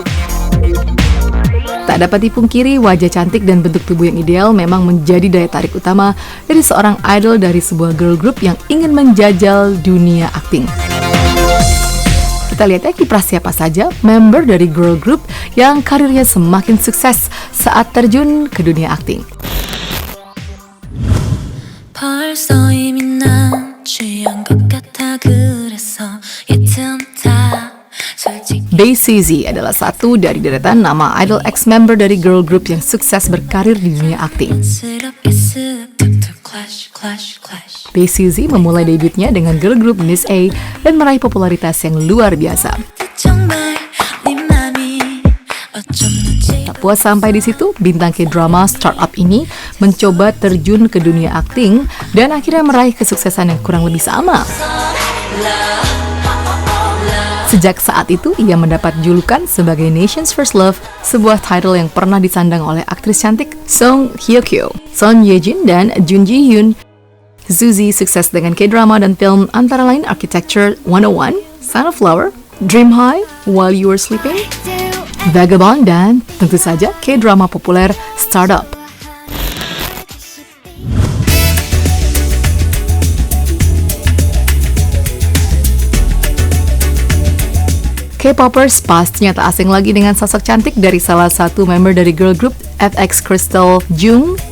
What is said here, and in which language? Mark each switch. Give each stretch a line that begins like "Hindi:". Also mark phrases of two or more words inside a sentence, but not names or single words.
Indonesian: Tak dapat dipungkiri, wajah cantik dan bentuk tubuh yang ideal memang menjadi daya tarik utama dari seorang idol dari sebuah
English: girl group
Indonesian: yang ingin menjajal dunia akting. Kita lihat ya kiprah siapa saja member dari
English: girl group
Indonesian: yang karirnya semakin sukses saat terjun ke dunia akting.
Korean: 벌써 이미 난 취한 것 같아 그래서 이틈 다 솔직히
Indonesian: Bae Suzy adalah satu dari deretan nama idol ex-member dari
English: girl group
Indonesian: yang sukses berkarir di dunia akting.
Korean: 스럽게 쓱
English: clash clash clash
Indonesian: Bae Suzy memulai debutnya dengan
English: girl group
Indonesian: Miss A dan meraih popularitas yang luar biasa.
Korean: 정말 네 맘이 어쩜 눈치
Indonesian: Tak puas sampai di situ, bintang K-drama startup ini mencoba terjun ke dunia akting dan akhirnya meraih kesuksesan yang kurang lebih sama. Sejak saat itu, ia mendapat julukan sebagai
English: Nation's First Love,
Indonesian: sebuah title yang pernah disandang oleh aktris cantik Song Hye Kyo, Son Ye Jin, dan Jun Ji Hyun. Suzy sukses dengan K-drama dan film antara lain Architecture 101, Sunflower, Dream High, While You Were Sleeping, Vagabond, dan tentu saja K-drama populer Startup. K-popers pastinya tak asing lagi dengan sosok cantik dari salah satu member dari
English: girl group
Indonesian: FX Crystal Jung.